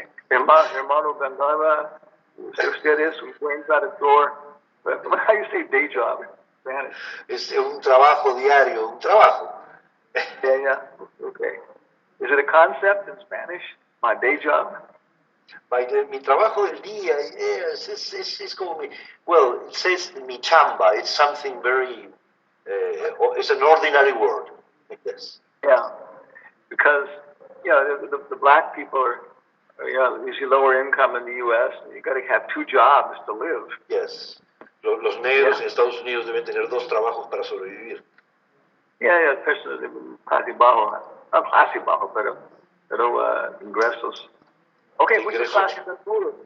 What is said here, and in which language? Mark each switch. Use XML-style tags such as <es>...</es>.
<es>Hermano Gandharva, usted es un buen traductor.</es> <en>How do you say day job in Spanish?</en> <es>Es un trabajo diario, un trabajo.</es> <en>Yeah. Okay. Is it a concept in Spanish? My day job?</en> <es>Mi trabajo del día es como</es> <en>well, it says</en> <es>mi chamba.</es> <en>It's something very, it's an ordinary word. Yes. Yeah. Because, the black people are usually lower income in the U.S. You got to have 2 jobs to live. Yes.</en> <es>Los negros en Estados Unidos deben tener 2 trabajos para sobrevivir.</es> <en>Yeah, especially</en> <es>clase bajo. No clase bajo, pero ingresos. Okay, muchas gracias a todos.</es>